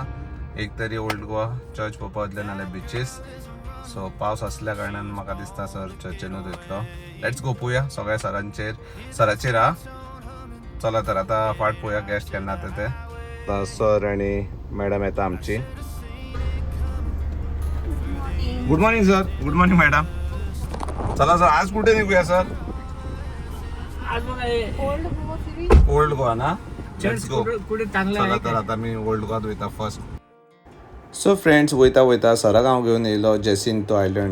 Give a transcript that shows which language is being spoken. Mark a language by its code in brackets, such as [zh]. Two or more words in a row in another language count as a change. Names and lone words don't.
[kok] एक तरी ओल्ड गोवा चर्च पळोवपा वयतले नाल्यार बिचीस. सो पावस असल्या कारणान म्हाका दिसता सर चर्चेनूच वयतलो. [en] let's go. [kok] पळोवया सगळ्या सराचेर हा. चला तर आता फाट पळोवया गेस्ट केन्ना येता ते. सर आणि मॅडम येता आमची. [en] good morning sir. good morning madam. [mr] चला सर आज कुठे निघूया सर? ओल्ड गोवा ना. [en] let's go. [kok] चला तर आता मी ओल्ड गोवात वयता फर्स्ट. [en] so friends, [kok] वयता वयता सराक हांव घेवन येयलो जेसिंतो आयलंड.